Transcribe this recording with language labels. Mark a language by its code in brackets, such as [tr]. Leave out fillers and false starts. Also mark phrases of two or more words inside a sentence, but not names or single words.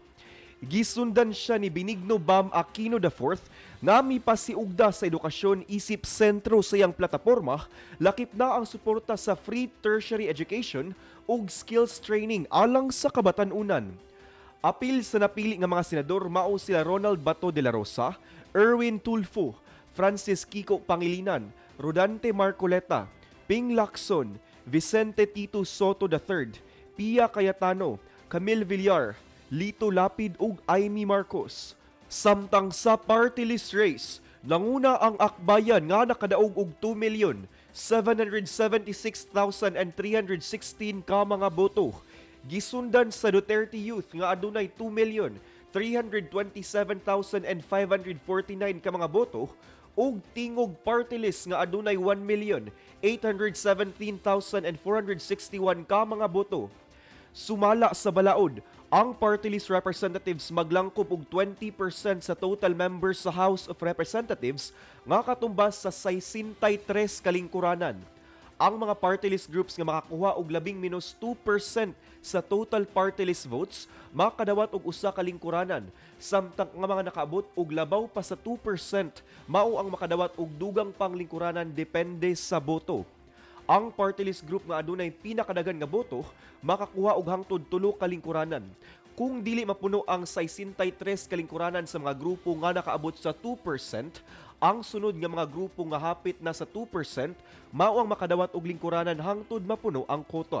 [ceb] Gisundan siya ni Benigno Bam Aquino IV nga mipasiugda sa edukasyon isip sentro sa iyang plataporma, lakip na ang suporta sa [en] free tertiary education [ceb] ug [en] skills training [ceb] alang sa kabatanunan. Apil sa napili nga mga senador mao sila Ronald Bato de la Rosa, Erwin Tulfo, Francis Kiko Pangilinan, Rodante Marcoleta, Ping Lacson, Vicente Tito Soto III, Pia Cayetano, Camille Villar, Lito Lapid ug Amy Marcos. Samtang sa [en] party list race, [ceb] nanguna ang Akbayan nga nakadaog og 2,776,316 ka mga boto. Gisundan sa Duterte Youth nga adunay 2,327,549 ka mga boto ug Tingog Party List nga adunay 1,817,461 ka mga boto. Sumala sa balaod, ang [en] party list representatives [ceb] maglangkop og 20% sa [en] total members [ceb] sa House of Representatives nga katumbas sa 63 kalingkuranan. Ang mga [en] party list groups [ceb] nga makakuha og labing minus 2% sa [en] total party list votes [ceb] makadawat og usa ka lingkuranan, samtang nga mga nakaabot og labaw pa sa 2% mao ang makadawat og dugang panglingkuranan depende sa boto. Ang [en] party list group [ceb] nga adunay pinakadagan nga boto makakuha og hangtod 3 ka lingkuranan. Kung dili mapuno ang 63 kalingkuranan sa mga grupo nga nakaabot sa 2%, ang sunod nga mga grupo nga hapit na sa 2% mao ang makadawat og lingkuranan hangtod mapuno ang kota.